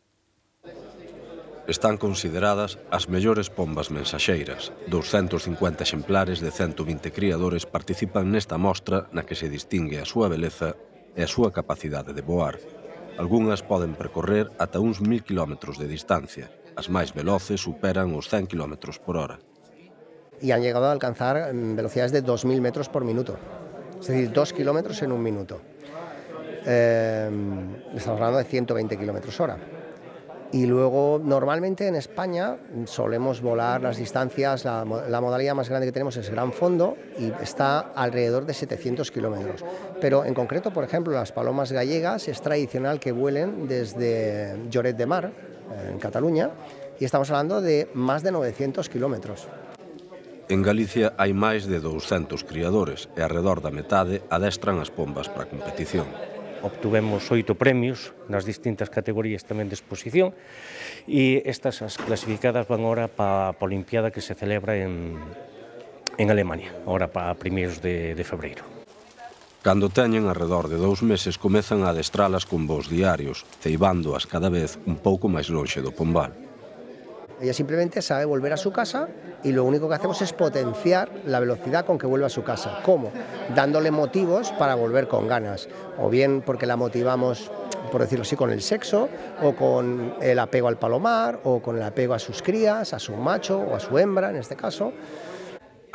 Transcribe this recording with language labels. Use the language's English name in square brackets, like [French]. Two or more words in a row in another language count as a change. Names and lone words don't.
[Galician] Están consideradas as mellores pombas mensaxeiras. 250 exemplares de 120 criadores participan nesta mostra na que se distingue a súa beleza e a súa capacidade de voar. Algúnas poden percorrer ata uns 1000 km de distancia. As máis veloces superan os 100 km por hora. [Spanish] Y han llegado a alcanzar velocidades de 2000 metros por minuto, es decir, 2 kilómetros en un minuto. Estamos hablando de 120 kilómetros hora. Y luego, normalmente en España solemos volar las distancias, la modalidad más grande que tenemos es gran fondo y está alrededor de 700 kilómetros. Pero en concreto, por ejemplo, las palomas gallegas es tradicional que vuelen desde Lloret de Mar, en Cataluña, y estamos hablando de más de 900 kilómetros. [Galician] En Galicia hai máis de 200 criadores e alrededor da metade adestran as pombas para a competición. Obtuvemos 8 premios nas distintas categorías tamén de exposición e estas as clasificadas van ahora para a Olimpiada que se celebra en Alemania, ahora para primeiros de febreiro. Cando teñen alrededor de 2 meses comezan a adestralas con voos diarios, ceibándoas cada vez un pouco máis lonxe do pombal. [Spanish] Ella simplemente sabe volver a su casa y lo único que hacemos es potenciar la velocidad con que vuelve a su casa. ¿Cómo? Dándole motivos para volver con ganas. O bien porque la motivamos, por decirlo así, con el sexo, o con el apego al palomar, o con el apego a sus crías, a su macho o a su hembra en este caso.